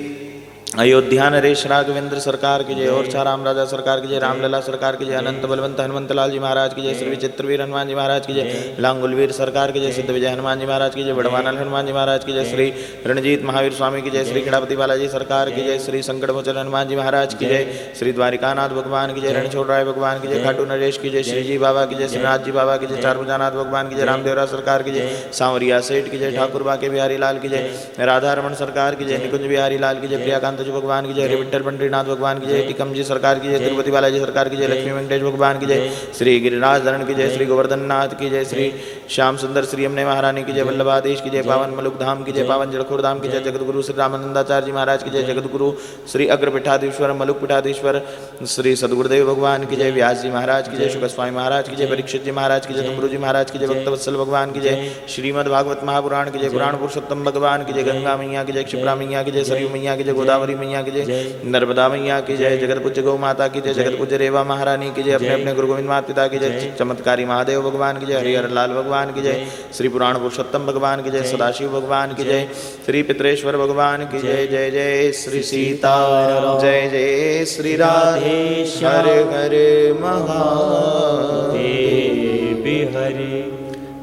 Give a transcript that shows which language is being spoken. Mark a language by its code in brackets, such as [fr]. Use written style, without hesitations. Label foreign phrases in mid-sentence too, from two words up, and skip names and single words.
[hi] अयोध्या नरेश राघवेंद्र सरकार की जय और छा राम राजा सरकार की जय रामलला सरकार की जय अनंत बलवंत हनुमंत लाल जी महाराज की जय श्री विचित्रवीर हनुमान जी महाराज की जय लांगुलवीर सरकार की जय सिद्ध विजय हनुमान जी महाराज की जय बड़वानल हनुमान जी महाराज की जय श्री रणजीत महावीर स्वामी की जय श्री खिड़ापति बालाजी सरकार की जय श्री संकटमोचन हनुमान जी महाराज की जय श्री द्वारिकानाथ भगवान की जय रणछोड़ राय भगवान की जय खाटू नरेश की जय श्रीजी बाबा की जय श्रीनाथ जी बाबा की जय चारभुजानाथ भगवान की जय रामदेवरा सरकार की जय सांवरिया सेठ की जय ठाकुर बाके बिहारी लाल की जय राधा रमन सरकार की जय निकुंज बिहारी लाल की जय प्रियाकांत जी भगवान की जय विठल पंडरीनाथ भगवान की जय टीकम जी सरकार की जय तिरुपति बालाजी सरकार की जय लक्ष्मी वेंकटेश भगवान की जय श्री गिरिराज धरण की जय श्री गोवर्धन नाथ की जय श्री श्याम सुंदर श्री यमुने महारानी की जय वल्लभादेश की जय पावन मलुक धाम की जय पावन जड़खोर धाम की जय जगत गुरु श्री रामानंदाचार्य जी महाराज की जय जगत गुरु श्री अग्र पीठाधीश्वर मलुक पीठाधीश्वर श्री सदगुरुदेव भगवान की जय व्यास जी महाराज की जय शुक स्वामी महाराज की जय परीक्षित जी महाराज की जय तुमरू जी महाराज की जय भक्तवत्सल भगवान की जय श्रीमद भागवत महापुराण की जय पुराण पुरुषोत्तम भगवान की जय गंगा मैया की जय क्षिप्रा मैया की जय सरयू मैया की जय गोदावरी मैया की जय नर्मदा मैया की जय जगत पूज्य गौ माता की जय जगत पूज्य रेवा महारानी की जय अपने अपने गुरु गोविंद माता पिता की जय चमत्कारी महादेव भगवान की जय हरिहर लाल भगवान की जय श्री पुराण पुरुषोत्तम भगवान की जय सदाशिव भगवान की जय श्री पितरेश्वर भगवान की जय जय जय श्री सीता जय जय श्री राधे हर हर महादेव।